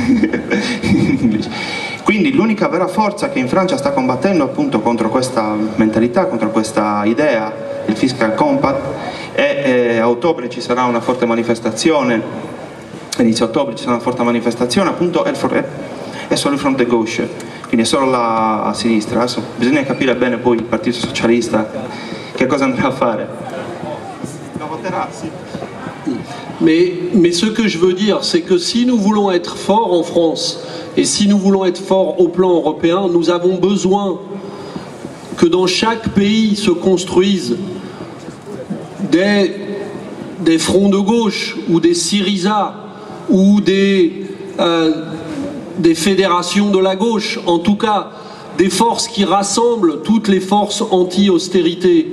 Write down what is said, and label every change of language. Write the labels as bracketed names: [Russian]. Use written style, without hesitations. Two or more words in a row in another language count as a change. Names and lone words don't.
[Italian] Quindi l'unica vera forza che in Francia sta combattendo appunto contro questa mentalità, contro questa idea del Fiscal Compact e a ottobre ci sarà una forte manifestazione, inizio ottobre ci sarà una forte manifestazione, appunto è solo il Front de Gauche, quindi è solo la sinistra. Adesso bisogna capire bene poi il Partito Socialista che cosa andrà a fare? Lo voterà, sì. [French] Mais ce que je veux dire, c'est que si nous voulons être forts en France, et si nous voulons être forts au plan européen, nous avons besoin que dans chaque pays se construisent des fronts de gauche, ou des Syriza, ou des fédérations de la gauche, en tout cas des forces qui rassemblent toutes les forces anti-austérité.